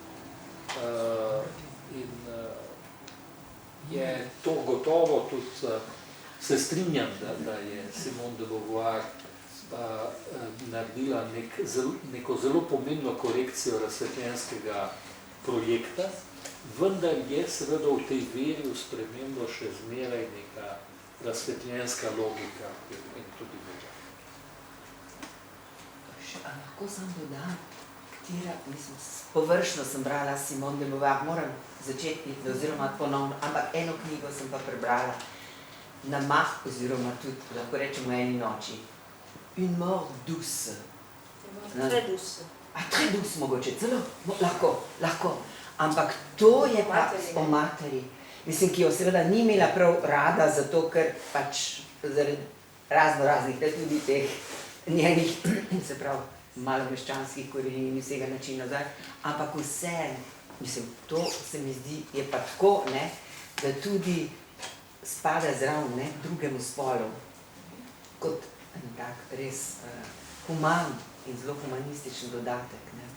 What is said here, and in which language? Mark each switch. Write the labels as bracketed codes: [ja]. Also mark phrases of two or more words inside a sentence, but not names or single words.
[sl] In je to gotovo tudi, se strinjam, da je Simone de Beauvoir naredila neko zelo pomembno korekcijo razsvetljenskega projekta, vendar je seveda v tej veri v spremembo še zmeraj neka razsvetljenska logika in tudi boža. Lahko sam dodam, katera, mislim, površno sem brala Simone de Beauvoir, moram začeti, oziroma ponovno, ampak eno knjigo sem pa prebrala na mah, oziroma tudi, lahko rečemo, v eni noči. [fr] Une mort douce. Très douce. Très douce [sl] mogoče, celo, lahko. Ampak to je pa o materi, mislim, ki jo seveda ni imela prav rada, zato ker pač zaradi raznih, tudi teh njenih, se pravi, malomeščanskih korenin in vsega načina, ampak vse, mislim, to se mi zdi, je pa tako, ne, da tudi spada zraven, ne, drugemu spolu, kot en tak res human in zelo humanističen dodatek, ne.